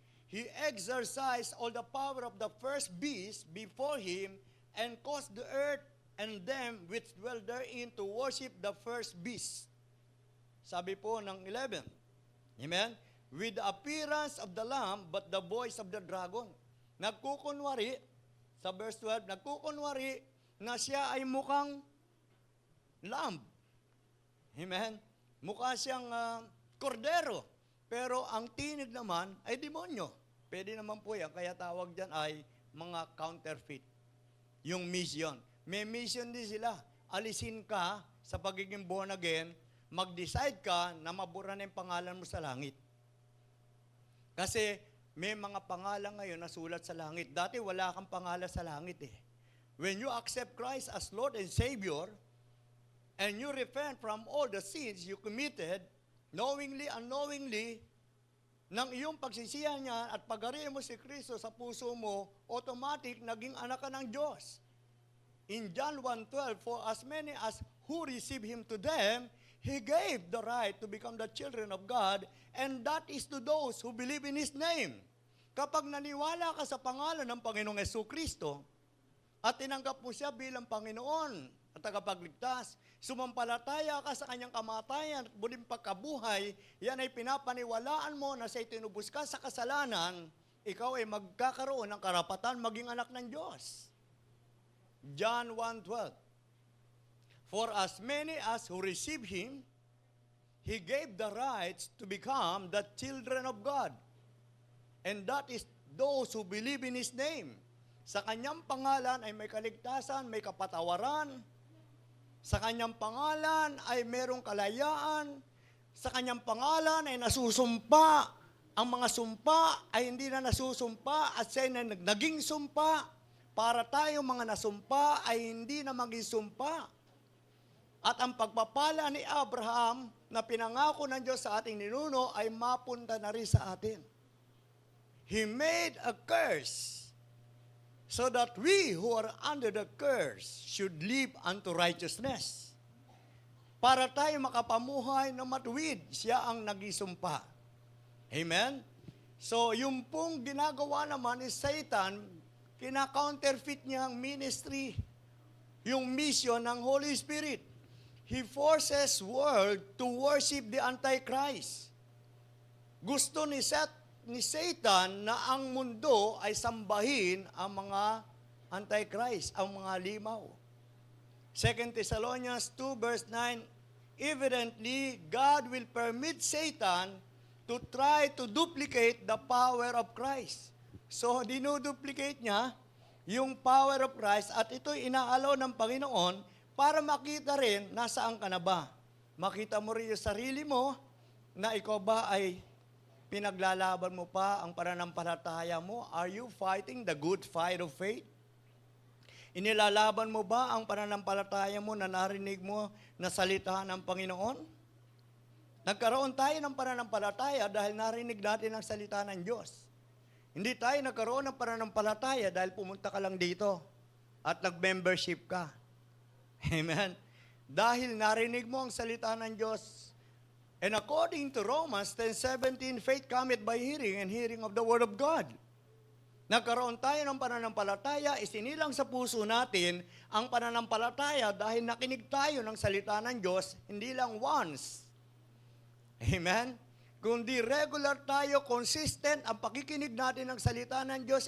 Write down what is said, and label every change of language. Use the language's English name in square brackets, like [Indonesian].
[English] He exercised all the power of the first beast before him and caused the earth and them which dwell therein to worship the first beast. [Filipino] Sabi po ng 11. [English] Amen? With the appearance of the lamb, but the voice of the dragon. [Filipino] Nagkukunwari, sa verse 12, nagkukunwari na siya ay mukhang lamb. Amen? Mukha siyang kordero. Pero ang tinig naman ay demonyo. Pwede naman po yan, kaya tawag dyan ay mga counterfeit. Yung mission. May mission din sila. Alisin ka sa pagiging born again, mag-decide ka na mabura na yung pangalan mo sa langit. Kasi may mga pangalan ngayon na sulat sa langit. Dati wala kang pangalan sa langit eh. [English] When you accept Christ as Lord and Savior, and you repent from all the sins you committed, knowingly, unknowingly, [Filipino] ng iyong pagsisihan niya at pag-ariin mo si Kristo sa puso mo, automatic naging anak ka ng Diyos. [English] In John 1:12, for as many as who receive Him to them, He gave the right to become the children of God, and that is to those who believe in His name. [Filipino] Kapag naniwala ka sa pangalan ng Panginoong Jesucristo at tinanggap mo siya bilang Panginoon at tagapagligtas, sumampalataya ka sa kanyang kamatayan at muling pagkabuhay, yan ay pinapaniwalaan mo na siya'y tinubos ka sa kasalanan, ikaw ay magkakaroon ng karapatan maging anak ng Diyos. [English] John 1:12. For as many as who receive Him, He gave the rights to become the children of God. And that is those who believe in His name. [Filipino] Sa Kanyang pangalan ay may kaligtasan, may kapatawaran. Sa Kanyang pangalan ay merong kalayaan. Sa Kanyang pangalan ay nasusumpa. Ang mga sumpa ay hindi na nasusumpa at siya na naging sumpa. Para tayo mga nasumpa ay hindi na maging sumpa. At ang pagpapala ni Abraham na pinangako ng Diyos sa ating ninuno ay mapunta na rin sa atin. [English] He made a curse so that we who are under the curse should live unto righteousness. [Filipino] Para tayo makapamuhay na matuwid, siya ang nagisumpa. Amen? So, yung pong ginagawa naman ni Satan, kina-counterfeit niya ang ministry, yung mission ng Holy Spirit. [English] He forces world to worship the Antichrist. [Filipino] Gusto ni Satan na ang mundo ay sambahin ang mga Antichrist, ang mga limaw. [English] 2 Thessalonians 2 verse 9, evidently, God will permit Satan to try to duplicate the power of Christ. [Filipino] So, dinuduplicate niya yung [English] power of Christ [Filipino] at ito'y inaalaw ng Panginoon para makita rin nasaan ka na ba. Makita mo rin yung sarili mo na ikaw ba ay pinaglalaban mo pa ang pananampalataya mo? [English] Are you fighting the good fight of faith? [Filipino] Inilalaban mo ba ang pananampalataya mo na narinig mo na salita ng Panginoon? Nagkaroon tayo ng pananampalataya dahil narinig natin ang salita ng Diyos. Hindi tayo nagkaroon ng pananampalataya dahil pumunta ka lang dito at nag-membership ka. Amen? Dahil narinig mo ang salita ng Diyos. [English] And according to Romans 10:17, faith cometh by hearing and hearing of the Word of God. [Filipino] Nagkaroon tayo ng pananampalataya, isinilang sa puso natin ang pananampalataya dahil nakinig tayo ng salita ng Diyos, hindi lang once. Amen? Kundi regular tayo, consistent ang pakikinig natin ng salita ng Diyos.